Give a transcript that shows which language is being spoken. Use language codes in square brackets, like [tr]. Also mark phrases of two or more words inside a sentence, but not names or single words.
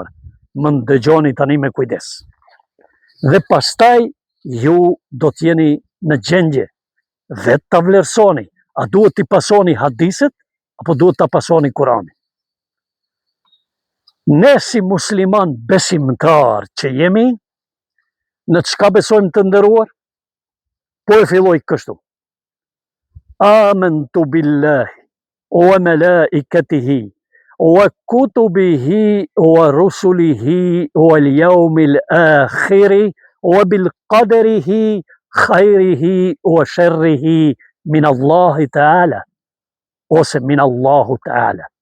[sq] Më ndëgjoni tani me kujdes. Dhe pastaj ju do t'jeni në gjendje vetë ta vlerësoni, a duhet t'i pasoni hadiset apo duhet ta pasoni Kuranin. Ne si musliman besimtar që jemi, në çka besojmë, të nderuar? Po e filloj kështu. [ar] آمنت بالله وملائكته وكتبه ورسله واليوم الآخر وبالقدر خيره وشره من الله تعالى, ose من الله تعالى.